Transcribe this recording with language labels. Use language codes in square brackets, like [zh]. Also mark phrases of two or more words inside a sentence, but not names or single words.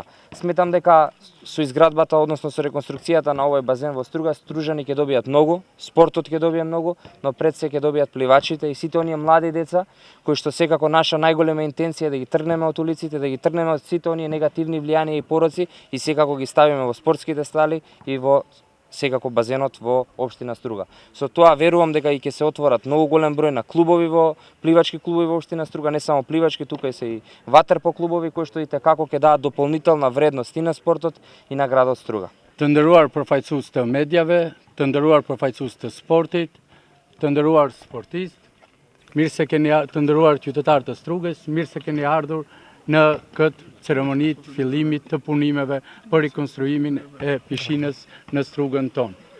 [mk] Сметам дека со изградбата, односно со реконструкцијата на овој базен во Струга, стружани ќе добијат многу, спортот ќе добие многу, но пред се ќе добијат пливачите и сите оние млади деца кои што секако наша најголема интенција е да ги тргнеме од улиците, да ги тргнеме од сите оние негативни влијанија и пороци и секако ги ставиме во спортските стали и во секако базенот во општина Струга. Со тоа верувам дека и ќе се отворат многу голем број на клубови пливачки клубови во општина Струга, не само пливачки, тука се и ватерпо клубови кои што и како ќе дадат дополнителна вредност и на спортот и на градот Струга. [sq] Të nderuar përfaqësues të medjave, të nderuar përfaqësues të sportit, të nderuar sportistë, mirë se keni të nderuar qytetarë të Strugës, mirë se keni ardhur në këtë ceremonit fillimit të punimeve për rekonstruimin e pishinës në Strugën tonë.